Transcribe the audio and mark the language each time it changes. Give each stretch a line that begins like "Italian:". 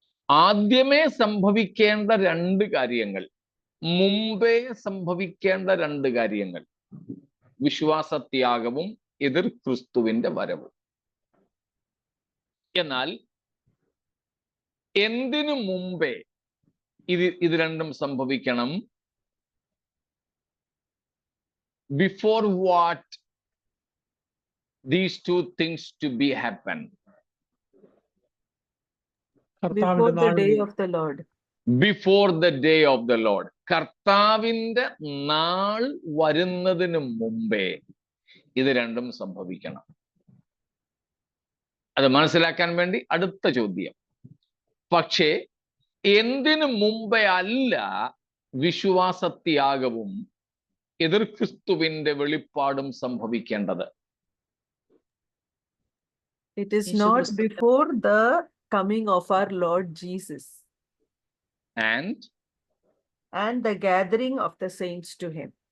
Malayalam: ആദ്യമേ സംഭവിക്കേണ്ട രണ്ട് കാര്യങ്ങൾ, മുമ്പേ സംഭവിക്കേണ്ട രണ്ട് കാര്യങ്ങൾ, വിശ്വാസത്യാഗവും എതിർ ക്രിസ്തുവിന്റെ വരവും. എന്നാൽ എന്തിനു മുമ്പേ ഇത് രണ്ടും സംഭവിക്കണം?
English: Before what these two things to be happen? Before the day of the Lord. Before the day of the Lord.
Malayalam: കർത്താവിന്റെ നാൾ വരുന്നതിന് മുമ്പേ ഇത് രണ്ടും സംഭവിക്കണം. അത് മനസ്സിലാക്കാൻ വേണ്ടി അടുത്ത ചോദ്യം. പക്ഷേ എന്തിനു മുമ്പേ അല്ല വിശ്വാസത്യാഗവും എതിർ ക്രിസ്തുവിന്റെ വെളിപ്പാടും സംഭവിക്കേണ്ടത്?
English: It is not before the coming of our Lord Jesus and the gathering of the saints to him.